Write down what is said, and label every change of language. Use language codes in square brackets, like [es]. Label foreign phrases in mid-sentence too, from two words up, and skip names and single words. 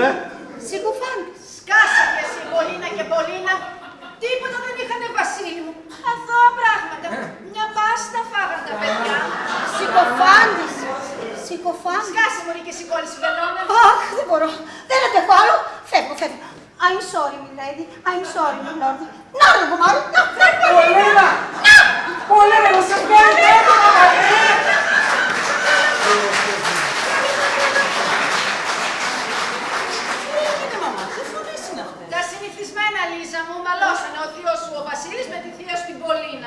[el] Συκοφάντης. Σκάσε και εσύ, Πολίνα και Πολίνα. Τίποτα δεν είχανε, Βασίλη μου. Αθώα πράγματα. Μια πάστα φάγαν τα παιδιά. Συκοφάντης. Συκοφάντης. Σκάσε, μωρή, και σηκώνει βελόνα. Αχ, δεν μπορώ. Δεν αντέχω άλλο. Φεύγω. [en] I'm sorry, my lady. I'm sorry, my lord. [el] Να, ρε γομάρου. Να, φεύγω. Πολίνα! Πολίνα, μου σε βγαίνει έτοιμα, Τα συνηθισμένα, Λίζα μου, μαλώσανε ο θείος σου ο Βασίλης με τη θεία σου την Πολίνα.